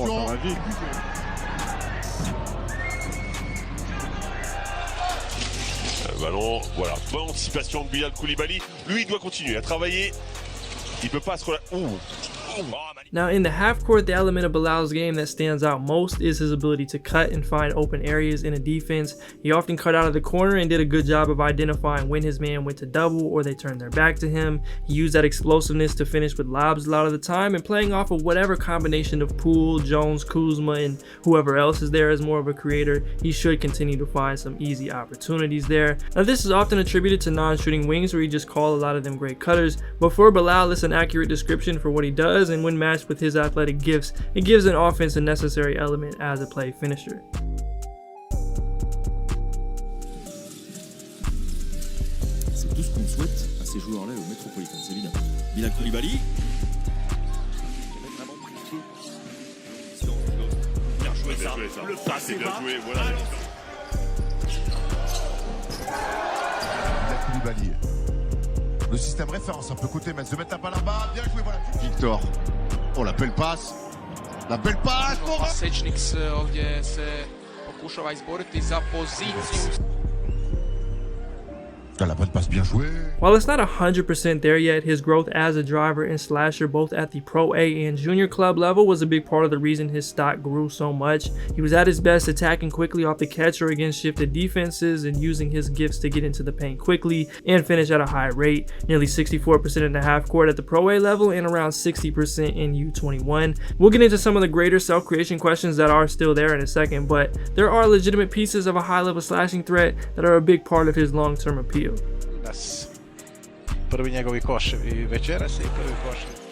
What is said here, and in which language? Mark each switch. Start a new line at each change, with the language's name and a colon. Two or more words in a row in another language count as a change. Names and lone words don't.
French: Oh, ça va vite. Ballon, voilà, bonne anticipation de Bilal Coulibaly. Lui, il doit continuer à travailler. Il peut pas se relâcher.
English: Now in the half court, the element of Bilal's game that stands out most is his ability to cut and find open areas in a defense. He often cut out of the corner and did a good job of identifying when his man went to double or they turned their back to him. He used that explosiveness to finish with lobs a lot of the time, and playing off of whatever combination of Poole, Jones, Kuzma, and whoever else is there as more of a creator, he should continue to find some easy opportunities there. Now this is often attributed to non-shooting wings where he just call a lot of them great cutters, but for Bilal it's an accurate description for what he does, and when matched with his athletic gifts, it gives an offense a necessary element as a play finisher.
French: C'est tout ce qu'on souhaite à ces joueurs-là au Metropolitan, c'est évident. Bilal Coulibaly. Bien joué ça. Le passe est bien joué, voilà. Bilal Coulibaly. Le système référence, un peu côté, mais se mettre la balle là-bas. Bien joué, voilà. Victor. Oh, la belle passe. La belle passe.
Croatian: Pasečnik ovdje se pokušava izboriti za poziciju.
French: La bonne passe, bien joué.
English: While it's not 100% there yet, his growth as a driver and slasher both at the Pro A and junior club level was a big part of the reason his stock grew so much. He was at his best attacking quickly off the catch or against shifted defenses and using his gifts to get into the paint quickly and finish at a high rate, nearly 64% in the half court at the Pro A level and around 60% in U21. We'll get into some of the greater self-creation questions that are still there in a second, but there are legitimate pieces of a high-level slashing threat that are a big part of his long-term appeal.
Croatian: Prvi njegovi koševi večeras i prvi košev.